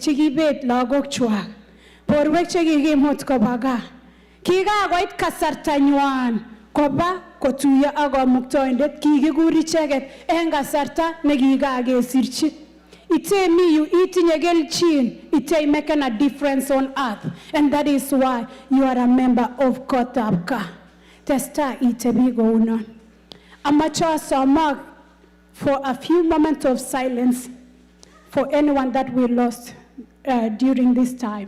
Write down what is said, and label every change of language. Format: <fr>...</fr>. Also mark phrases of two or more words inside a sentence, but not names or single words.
<kln>chikibet lagok chwak borwek chekikimut koba gaa kikakoit kasartanywan koba kotuiyo ak komuktoindet kikikur icheket en kasarta nekikakesirchi itemi yu itinye kelchin itei</kln> <en>making a difference on earth and that is why you are a member of GOTABGAA</en> <kln>testa itebi kounon amache asomak</kln> <en>for a few moments of silence for anyone that we lost during this time.</en>